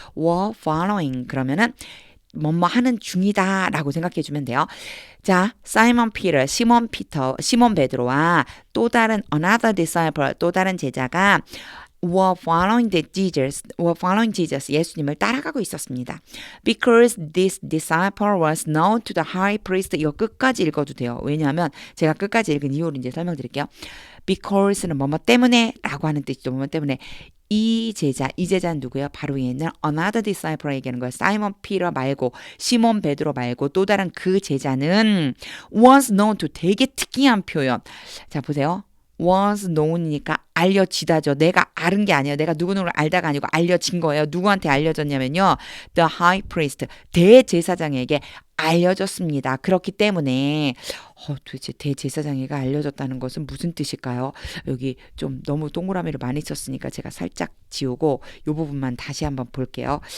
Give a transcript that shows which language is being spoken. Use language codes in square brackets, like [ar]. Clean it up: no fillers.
[ko] were following 그러면은 뭐뭐 하는 중이다 라고 생각해 주면 돼요. 자, 사이먼 피터, 시몬 베드로와 또 다른 [en] another disciple, [ko] 또 다른 제자가 [en] were following Jesus, [ko] 예수님을 따라가고 있었습니다. [en] Because this disciple was known to the high priest. [ko] 이거 끝까지 읽어도 돼요. 왜냐하면 제가 끝까지 읽은 이유를 이제 설명드릴게요. Because는 뭐뭐 때문에 라고 하는 뜻이죠. 뭐뭐 때문에. 이 제자는 누구예요? 바로 위에 있는 [en] another disciple [ko] 얘기하는 거예요. 사이먼 피터 말고 시몬 베드로 말고 또 다른 그 제자는 [en] was known to [ko] 되게 특이한 표현. 자 보세요. was known이니까 알려지다죠. 내가 아는 게 아니에요. 내가 누구누구를 알다가 아니고 알려진 거예요. 누구한테 알려졌냐면요. [en] The high priest, [ko] 대제사장에게 알려졌습니다. 그렇기 때문에 도대체 대제사장에게 알려졌다는 것은 무슨 뜻일까요? 여기 좀 너무 동그라미를 많이 썼으니까 제가 살짝 지우고 이 부분만 다시 한번 볼게요.